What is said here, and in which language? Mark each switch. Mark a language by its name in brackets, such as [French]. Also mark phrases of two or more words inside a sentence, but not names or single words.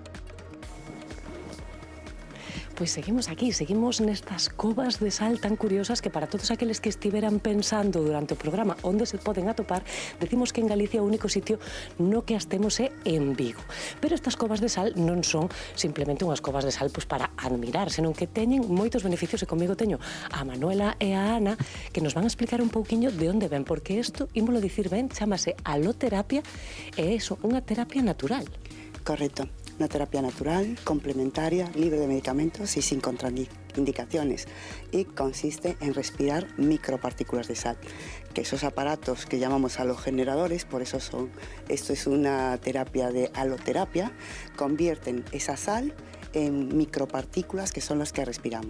[Galician] Pois seguimos aquí, seguimos nestas covas de sal tan curiosas que para todos aqueles que estiveran pensando durante o programa onde se poden atopar, decimos que en Galicia o único sitio no que as temos é en Vigo. Pero estas covas de sal non son simplemente unhas covas de sal pois para admirar, senón que teñen moitos beneficios, e comigo teño a Manuela e a Ana que nos van a explicar un pouquiño de onde ven, porque isto, ímolo dicir ben, chamase aloterapia e é iso, unha terapia natural. Correcto. [Spanish] Una terapia natural, complementaria, libre de medicamentos y sin contraindicaciones. Y consiste en respirar micropartículas de sal, que esos aparatos que llamamos halogeneradores, por eso son, esto es una terapia de haloterapia, convierten esa sal en micropartículas que son las que respiramos.